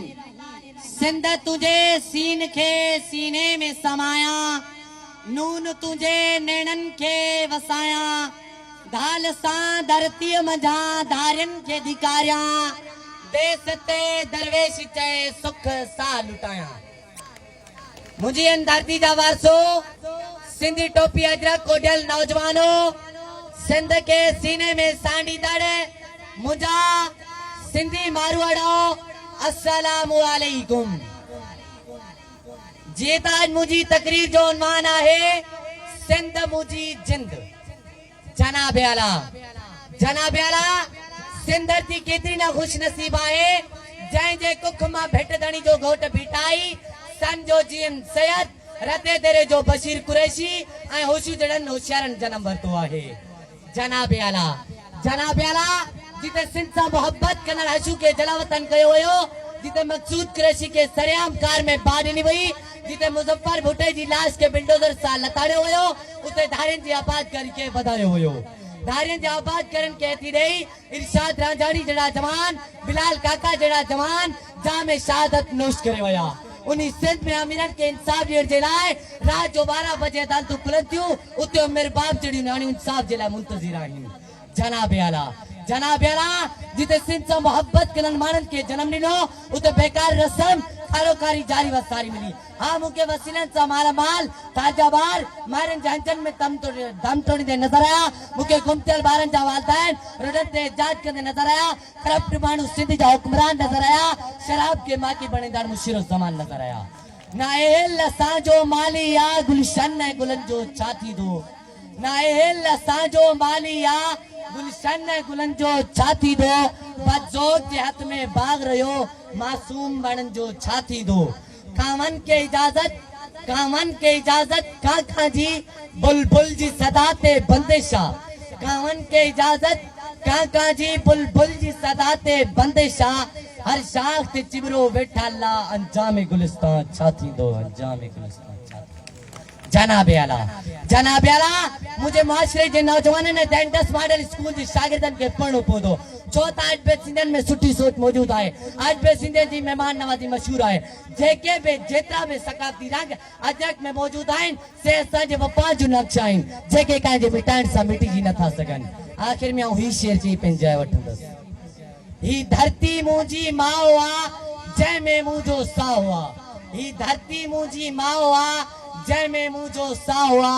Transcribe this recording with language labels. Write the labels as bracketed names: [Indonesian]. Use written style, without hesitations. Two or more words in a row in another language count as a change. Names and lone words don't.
[Sindhi] सिंध तुझे सीन खे सीने में समाया, नून तुझे नेणन खे वसाया, धाल सां धरती मझा धारियन खे धिकारिया, देस ते दरवेश चए सुख सा लुटाया। मुझी इन धरती जा वारसो सिंधी टोपी अजरक कोडियल नौजवानों, सिंध के सीने में सांडी दड़ मुझा सिंधी मारवाड़ो [Arabic] السلام عليكم. [Sindhi] जीता आज मुझी तकरीर जो उन्वान है सिंध मुझी जिंद। जनाब आला सिंध थी केतरी ना खुश नसीब है जै जे कुख मां भेट धणी जो घोट बीटाई, सन जो जीएम सैयद रते तेरे जो बशीर कुरैशी ऐं होशू जड़न होशियारन जन्म वरतो है। जनाब आला जिते सिंध सां मोहब्बत करण हशू के जलावतन कयो हुयो, जिते मकसूद कुरैशी के सरेआम कार में बाढ़ ॾिनी वई, जिते मुजफ्फर भुट्टे जी लाश के बिल्डोजर सां लताड़ियो हुयो, उते धारियन जी आबाद करके वधायो हुयो। धारियन जे आबाद करन के थी ॾेई इरशाद रांझाणी जड़ा जवान, बिलाल काका जड़ा जवान जाम शहादत नोश करे वया। उन्हीं सिंध में अमीरन के इंसाफ ॾियण जे लाइ रात जो 12 बजे अदालतूं खुलनि थियूं, उते मेरे बाप जड़ियूं नियाणियूं इंसाफ जे लाइ मुंतज़िर आहिनि। जनाब आला जिते सिंध सां मोहब्बत करण माण्हुनि के जन्म ॾिनो, उते बेकार रस्म खारोकारी जारी वसारी मिली। हाँ मूंखे वसीलनि सां मालामाल ताजा बार मारन झांचन में दम तोड़ींदे नजर आया, मूंखे गुमथियल ॿारनि जा वालदैन रोडनि ते एहतजाज कंदे नजर आया, करप्ट माण्हू सिंध जा हुक्मरान नजर आया, शराब के माकी बणींदड़ मुशीरो ज़मान नजर आया। ना एल असांजो माली या गुलशन ऐं गुलनि जो छा थींदो, ना एल असांजो माली या गुलशन ऐं गुलनि जो छा थींदो, बदज़ोर जे हथ में बाग रहियो मासूम वणनि जो छा थींदो। कावन के इजाजत काका जी बुलबुल जी सदा ते बंदिशा, कावन के इजाजत काका जी बुलबुल जी सदा ते बंदिशा, हर शाख ते चिबरो वेठा अल्लाह अंजाम गुलिस्तान छा थींदो, अंजाम गुलिस्तान छा थींदो। जनाब आला मुझे माशरे जे नौजवाननि ने डेंटस मॉडल स्कूल जी शागिर्दनि के पढ़णो पवंदो, छो त आज बे सिंधियन में सुठी सोच मौजूद है। आज बे सिंधियन जी मेहमान नवाजी मशहूर है। जेके बे जेतरा बे सकाफती रंग अजरक में मौजूद आहिनि से असांजे वफा जो नक्शा आहिनि, जेके कंहिंजे मिटाइण सां मिटिजी नथा सघनि। आख़िर में ही शेर चई पंहिंजाए वठंदसि, ही धरती मुंहिंजी माउ आ जंहिंमें मुंहिंजो साहु आ, ही धरती मुंहिंजी माउ आ जंहिंमें मुंहिंजो साहु आ।